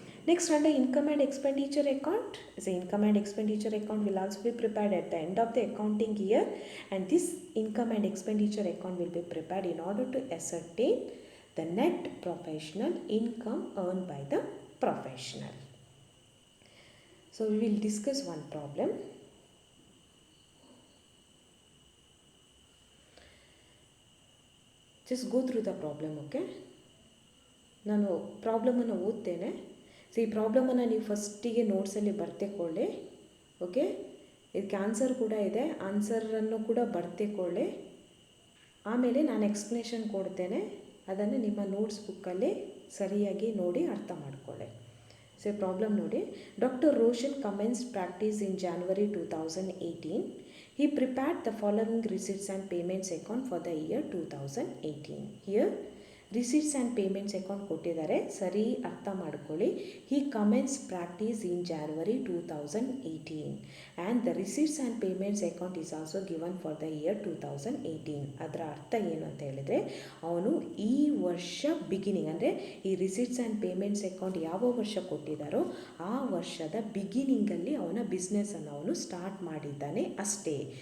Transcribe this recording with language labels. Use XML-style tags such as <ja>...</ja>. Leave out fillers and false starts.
<en>Next, under income and expenditure account, the income and expenditure account will also be prepared at the end of the accounting year, and this income and expenditure account will be prepared in order to ascertain the net professional income earned by the professional. So we will discuss one problem. Just go through the problem, okay?</en> <kn>ನಾನು ಪ್ರಾಬ್ಲಮನ್ನು ಓದ್ತೇನೆ. So ಈ ಪ್ರಾಬ್ಲಮನ್ನು ನೀವು ಫಸ್ಟಿಗೆ ನೋಟ್ಸಲ್ಲಿ ಬರ್ತೆಕೊಳ್ಳಿ. Okay, ಇದಕ್ಕೆ answer ಕೂಡ ಇದೆ, ಆನ್ಸರನ್ನು ಕೂಡ ಬರ್ತೆಕೊಳ್ಳಿ. ಆಮೇಲೆ ನಾನು ಎಕ್ಸ್ಪ್ಲನೇಷನ್ ಕೊಡ್ತೇನೆ, ಅದನ್ನು ನಿಮ್ಮ ನೋಟ್ಸ್ ಬುಕ್ಕಲ್ಲಿ ಸರಿಯಾಗಿ ನೋಡಿ ಅರ್ಥ ಮಾಡ್ಕೊಳ್ಳಿ. ಸೊ ಪ್ರಾಬ್ಲಮ್ ನೋಡಿ.</kn> <en>Doctor Roshan commenced practice in January 2018. He prepared the following receipts and payments account for the year 2018.</en> <kn>Here receipts and payments account ಕೊಟ್ಟಿದ್ದಾರೆ, ಸರಿ ಅರ್ಥ ಮಾಡ್ಕೊಳ್ಳಿ.</kn> <en>He commence practice in January 2018 and the receipts and payments account is also given for the year 2018.</en> <kn>ಅದರ ಅರ್ಥ ಏನು ಅಂತ ಹೇಳಿದರೆ, ಅವನು ಈ ವರ್ಷ ಬಿಗಿನಿಂಗ್ ಅಂದರೆ ಈ ರಿಸೀಟ್ಸ್ ಆ್ಯಂಡ್ ಪೇಮೆಂಟ್ಸ್ ಅಕೌಂಟ್ ಯಾವ ವರ್ಷ ಕೊಟ್ಟಿದ್ದಾರೋ ಆ ವರ್ಷದ ಬಿಗಿನಿಂಗಲ್ಲಿ ಅವನ ಬಿಸ್ನೆಸ್ಸನ್ನು ಅವನು ಸ್ಟಾರ್ಟ್ ಮಾಡಿದ್ದಾನೆ ಅಷ್ಟೇ.</kn>